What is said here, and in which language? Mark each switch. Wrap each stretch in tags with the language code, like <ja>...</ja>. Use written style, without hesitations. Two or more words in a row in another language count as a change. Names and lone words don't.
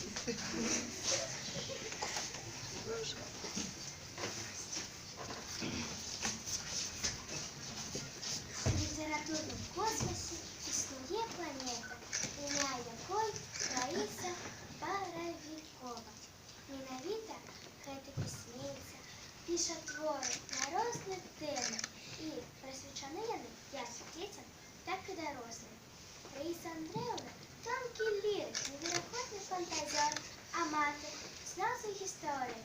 <uk>В літературному космосі існує планета, ім'я якої Раїса Боровикова.</uk> <be>Менавіта гэта пісьменніца піша творы на розныя тэмы і прысвечаны яны як дзецям, так і дарослым. Раіса Андрэевна – тонкі лірик, неверагодны фантазер, аматар, знаўца гісторыі.</be>